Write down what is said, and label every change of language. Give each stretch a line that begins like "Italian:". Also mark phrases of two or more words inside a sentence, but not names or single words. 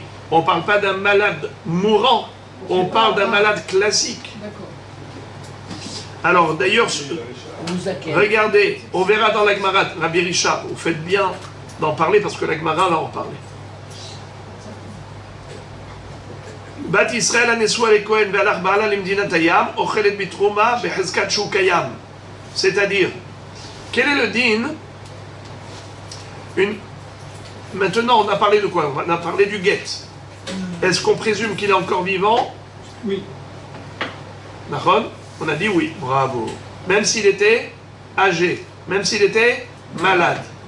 French: On ne parle pas d'un malade mourant, on parle d'un malade classique. D'accord. Alors d'ailleurs, Mouzaken. regardez, on verra dans la Gemara, Rabbi Richard, vous faites bien d'en parler parce que la Gemara va en parler.
Hebrew: בת ישראל הנשואה לכהן והלך בעלה למדינת הים אוכלת בתרומה בחזקת שהוא קיים.
French: C'est-à-dire, quel est le din? Maintenant, on a parlé de quoi? On a parlé du guet. Est-ce qu'on présume qu'il est encore vivant? Oui. D'accord? On a dit oui, bravo. Même s'il était âgé, même s'il était malade.